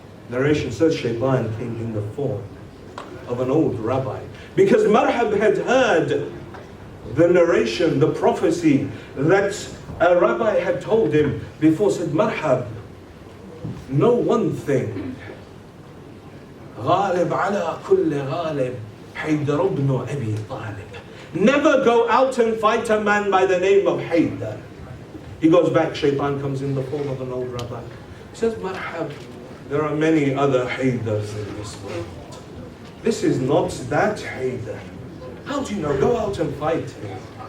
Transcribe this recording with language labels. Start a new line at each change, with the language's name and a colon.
English: Narration says Shaitan came in the form of an old rabbi, because Marhab had heard the narration, the prophecy that a rabbi had told him before. Said, Marhab, know one thing.
Arabic: غالب على كل غالب حيدر بن أبي طالب.
English: Never go out and fight a man by the name of Haydar. He goes back, Shaitan comes in the form of an old rabbi. He says, Marhab, there are many other Haydars in this world. This is not that Haydar. How do you know? Go out and fight him.